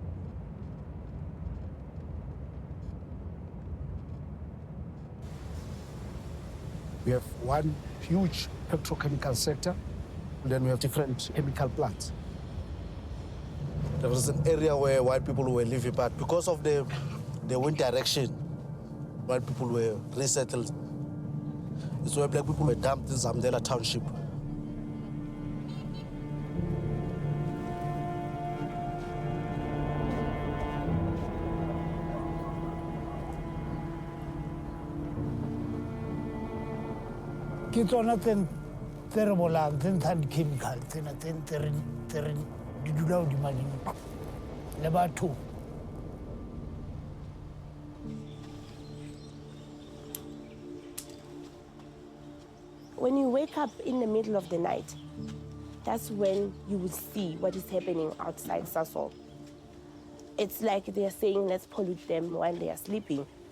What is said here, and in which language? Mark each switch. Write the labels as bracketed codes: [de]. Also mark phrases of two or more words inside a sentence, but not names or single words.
[en] We have one huge petrochemical sector, and then we have different chemical plants. There was an area where white people were living, but because of the wind direction, white people were resettled. It's where black people were dumped in Zamdela Township. [st] Ke tsona tse re bolang tse ntshang di-chemical tsena tse re di dula hodima dintlo le batho. [en] When you wake up in the middle of the night, that's when you will see what is happening outside Sasol. It's like they're saying, let's pollute them while they are sleeping.